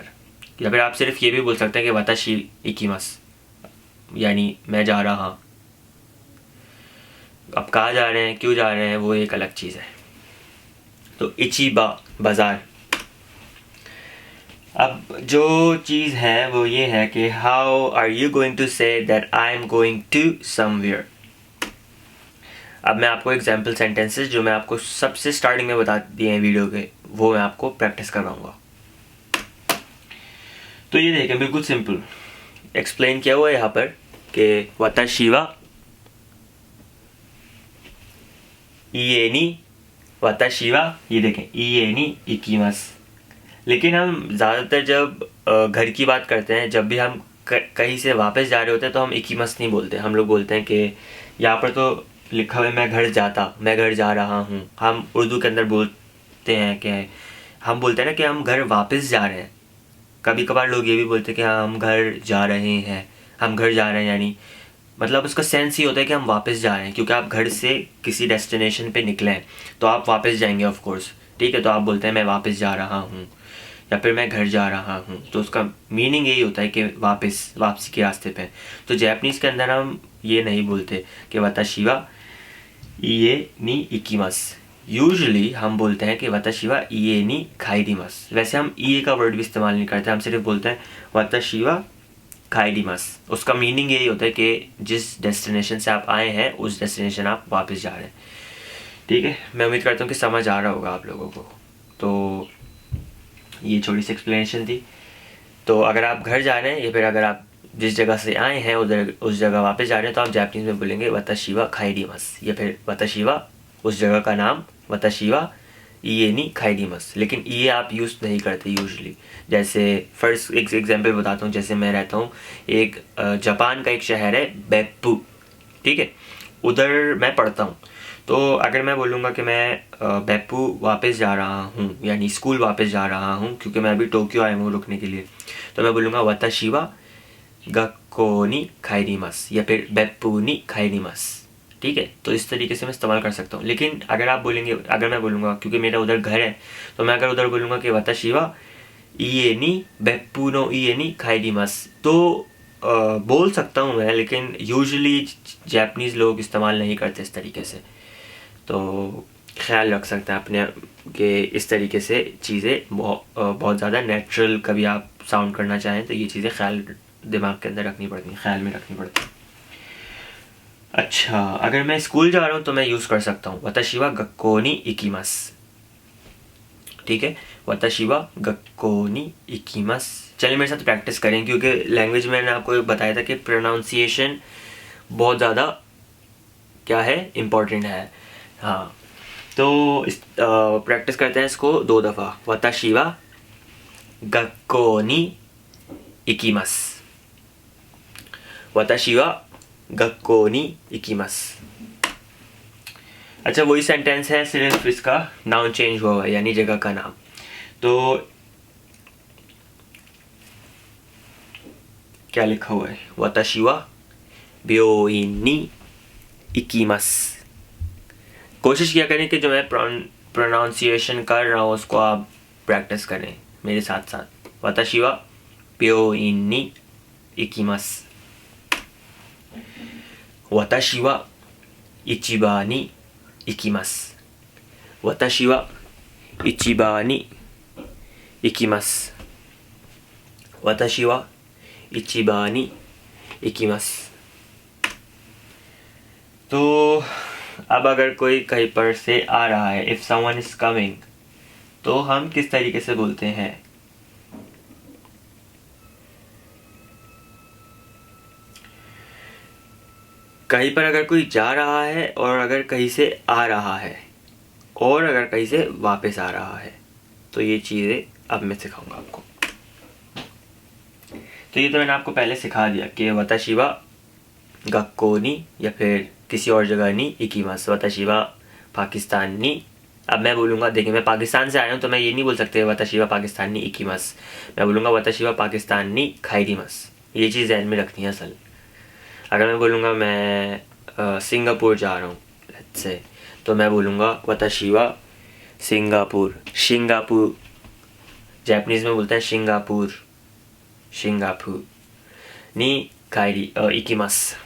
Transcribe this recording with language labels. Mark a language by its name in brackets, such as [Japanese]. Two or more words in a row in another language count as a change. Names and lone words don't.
[Hindi] या फिर आप सिर्फ ये भी बोल सकते हैं कि [Japanese] 私行きます, [Hindi] यानी मैं जा रहा। अब कहाँ जा रहे हैं, क्यों जा रहे हैं, वो एक अलग चीज़ है। तो इचिबा बाजार। अब जो चीज़ है वो ये है कि [English] How are you going to say that I am going to somewhere. [Hindi] अब मैं आपको [English] example sentences [Hindi] जो मैं आपको सबसे स्टार्टिंग में बता दिए हैं वीडियो के, वो मैं आपको प्रैक्टिस करवाऊंगा। तो ये देखें, बिल्कुल सिंपल एक्सप्लेन किया हुआ है यहाँ पर कि [Japanese] 私は家に、私は, [Hindi] ये देखें [Japanese] 家に行きます. [Hindi] लेकिन हम ज़्यादातर जब घर की बात करते हैं, जब भी हम कहीं से वापस जा रहे होते हैं तो हम इकिमास नहीं बोलते। हम लोग बोलते हैं कि यहाँ पर तो लिखा हुआ है मैं घर जाता, मैं घर जा रहा हूँ। हम उर्दू के अंदर बोलते हैं कि हम बोलते हैं ना कि हम घर वापस जा रहे हैं। कभी कभार लोग ये भी बोलते हैं कि हाँ हम घर जा रहे हैं, हम घर जा रहे हैं, यानी मतलब उसका सेंस ही होता है कि हम वापस जा रहे हैं, क्योंकि आप घर से किसी डेस्टिनेशन पे निकले हैं तो आप वापस जाएंगे [English] of course. [Hindi] ठीक है, तो आप बोलते हैं मैं वापस जा रहा हूँ या फिर मैं घर जा रहा हूँ, तो उसका मीनिंग यही होता है कि वापसी के रास्ते पे। तो जापानीज़ के अंदर हम ये नहीं बोलते कि [Japanese] 私は家に行きます. [Hindi] यूजुअली हम बोलते हैं कि [Japanese] 私は家に帰ります. [Hindi] वैसे हम इए का वर्ड भी इस्तेमाल नहीं करते, हम सिर्फ बोलते हैं [Japanese] 私は帰ります. [Hindi] उसका मीनिंग यही होता है कि जिस डेस्टिनेशन से आप आए हैं उस डेस्टिनेशन आप वापस जा रहे हैं। ठीक है, मैं उम्मीद करता हूँ कि समझ आ रहा होगा आप लोगों को। तो ये छोटी सी एक्सप्लेनेशन थी। तो अगर आप घर जा रहे हैं या फिर अगर आप जिस जगह से आए हैं उधर उस जगह वापस जा रहे हैं तो आप जापानीज़ में बोलेंगे [Japanese] 私は帰ります, [Hindi] या फिर [Japanese] 私は [Hindi] उस जगह का नाम, [Japanese] 私は家に帰ります. [Hindi] लेकिन ये आप यूज़ नहीं करते यूजुअली। जैसे फर्स्ट एक एग्जांपल बताता हूँ। जैसे मैं रहता हूँ एक जापान का एक शहर है बेप्पू, ठीक है, उधर मैं पढ़ता हूँ। तो अगर मैं बोलूँगा कि मैं बेप्पू वापस जा रहा हूँ, यानी स्कूल वापस जा रहा हूँ, क्योंकि मैं अभी टोक्यो आया हूँ रुकने के लिए, तो मैं बोलूँगा [Japanese] 私は学校に帰ります [Hindi] या फिर [Japanese] 別府に帰ります. [Hindi] ठीक है, तो इस तरीके से मैं इस्तेमाल कर सकता हूँ। लेकिन अगर आप बोलेंगे, अगर मैं बोलूँगा क्योंकि मेरा उधर घर है, तो मैं अगर उधर बोलूँगा कि [Japanese] 私は家に別府の家に帰ります, [Hindi] तो बोल सकता हूँ मैं, लेकिन यूजुअली जापानीज़ लोग इस्तेमाल नहीं करते इस तरीके से। तो ख्याल रख सकते हैं अपने कि इस तरीके से चीज़ें बहुत ज़्यादा नेचुरल कभी आप साउंड करना चाहें तो ये चीज़ें ख्याल दिमाग के अंदर रखनी पड़ती हैं, ख्याल में रखनी पड़ती हैं। अच्छा, अगर मैं स्कूल जा रहा हूँ तो मैं यूज़ कर सकता हूँ [Japanese] 私は学校に行きます. [Hindi] ठीक है, [Japanese] 私は学校に行きます. [Hindi] चलिए मेरे साथ प्रैक्टिस करें, क्योंकि लैंग्वेज में मैंने आपको बताया था कि प्रोनाउंसिएशन बहुत ज़्यादा क्या है, इम्पोर्टेंट है। हाँ, तो इस प्रैक्टिस करते हैं इसको 2 दफ़ा। [Japanese] 私は学校に行きます. 私は学校に行きます. [Hindi] अच्छा, वही सेंटेंस है, सिर्फ इसका नाउन चेंज हुआ है, यानी जगह का नाम। तो क्या लिखा हुआ है? [Japanese] 私は病院に行きます. [Hindi] कोशिश किया करें कि जो मैं प्रोनाउंसिएशन कर रहा हूँ उसको आप प्रैक्टिस करें मेरे साथ साथ। [Japanese] 私は病院に行きます. 私は市場に行きます. 私は市場に行きます. 私は市場に行きます. [Hindi] तो अब अगर कोई कहीं पर से आ रहा है, [English] If someone is coming, [Hindi] तो हम किस तरीके से बोलते हैं? कहीं पर अगर कोई जा रहा है, और अगर कहीं से आ रहा है, और अगर कहीं से वापस आ रहा है, तो ये चीज़ें अब मैं सिखाऊंगा आपको। तो ये तो मैंने आपको पहले सिखा दिया कि [Japanese] 私は学校に, [Hindi] या फिर किसी और जगह [Japanese] に行きます. 私はパキスタンに. [Hindi] अब मैं बोलूँगा, देखिए मैं पाकिस्तान से आया हूँ तो मैं ये नहीं बोल सकते [Japanese] 私はパキスタンに行きます. [Hindi] मैं बोलूँगा [Japanese] 私はパキスタンに帰ります. [Hindi] ये चीज़ ध्यान में रखनी है असल। अगर मैं बोलूँगा मैं सिंगापुर जा रहा हूँ [English] let's say, [Hindi] तो मैं बोलूँगा [Japanese] 私はシンガポール. [Hindi] सिंगापुर जापानीज में बोलते हैं सिंगापुर। [Japanese] シンガポールに行きます.